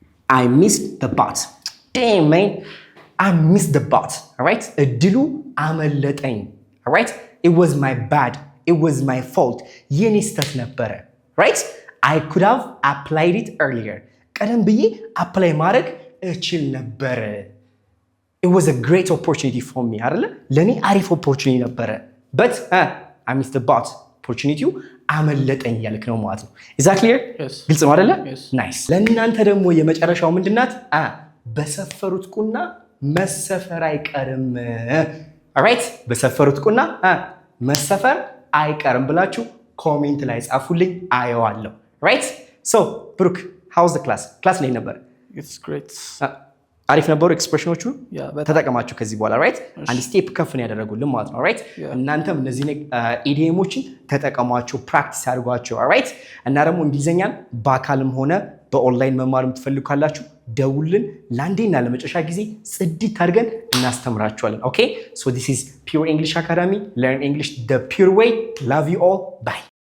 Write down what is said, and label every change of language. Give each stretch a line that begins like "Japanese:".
English: I missed the boat. Damn man, I missed the boat.
Amharic: alright እድሉ አመለጠኝ.
English: alright it was my bad. it was my fault.
Amharic: የኔ ስህተት ነበረ.
English: right I could have applied it earlier.
Amharic: ቀደም ብዬ አፕላይ ማድረግ እችል ነበረ.
English: it was a great opportunity for me
Amharic: አይደለ? ለኔ አሪፍ ኦፖርቹኒቲ ነበረ.
English: but I missed the boat.
Amharic: ኦፖርቹኒቲው አመለጠኝ ያልክ ነው ማለት ነው።
English: is that clear?
Amharic: ግልጽ ነው አይደለ? nice ለእናንተ ደግሞ የመጨረሻው ምንድናት? በሰፈሩት ቁና መሰፈር አይቀርም። alright በሰፈሩት ቁና መሰፈር አይቀርም ብላችሁ ኮሜንት ላይ ጻፉልኝ፣ አየዋለሁ። right so ብሩክ
English: how's the class
Amharic: ላይ ነበር?
English: it's great
Amharic: አሪፍ ነበሩ ኤክስፕሬሽኖቹ ተጠቀማችሁ ከዚህ በኋላ right አንድ ስቴፕ ከፍ ነው ያደረጉልን ማለት ነው right እናንተም እነዚህ ኢዲኤሞችን ተጠቀሟቸው ፕራክቲስ አድርጓቸው right እና ደግሞ እንግሊዘኛን በአካልም ሆነ በኦንላይን መማር የምትፈልጉ ካላችሁ ደውልን ለአንዴና ለመጨረሻ ጊዜ ጽድት አድርገን እናስተምራችኋለን
English: okay so this is Pure English Academy. Learn English the pure way. Love you all. Bye.